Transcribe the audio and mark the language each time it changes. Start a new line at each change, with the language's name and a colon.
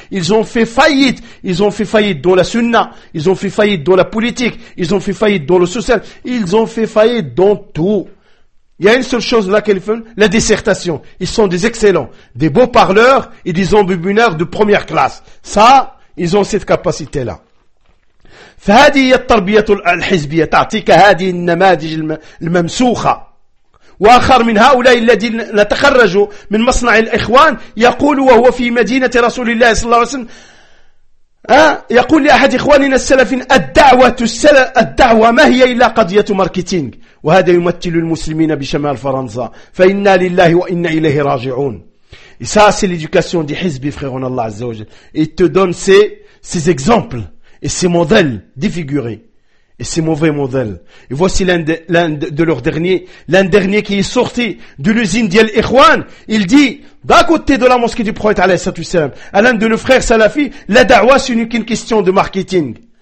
French: Ils ont fait faillite. Ils ont fait faillite dans la Sunna. Ils ont fait faillite dans la politique. Ils ont fait faillite dans le social. Ils ont fait faillite dans tout. Il y a une seule chose là qu'elle fait, la dissertation. Ils sont des excellents, des beaux parleurs et des embobineurs de première classe. Ça, ils ont cette capacité-là.
Arabic: فهذه هي التربية الحزبية تعطيك هذه النماذج الممسوخة وآخر من هؤلاء الذين تخرجوا من مصنع الإخوان يقول وهو في مدينة رسول الله صلى الله عليه وسلم يقول لأحد إخواننا السلفين الدعوة ما هي إلا قضية ماركتينج وهذا يمثل المسلمين بشمال فرنسا فإنا لله وإنا إليه راجعون.
French: Et ça, c'est l'éducation des hizbi, frère en Allah Azza wa Jal. Il te donne ces exemples et ces modèles défigurés et ces mauvais modèles. Et voici l'un de leurs derniers qui est sorti de l'usine d'Yel Ikhwan. Il dit, d'un côté de la mosquée du prophète alayhi salatu wassalam, à l'un de nos frères salafis, la da'wah, ce n'est qu'une question de marketing.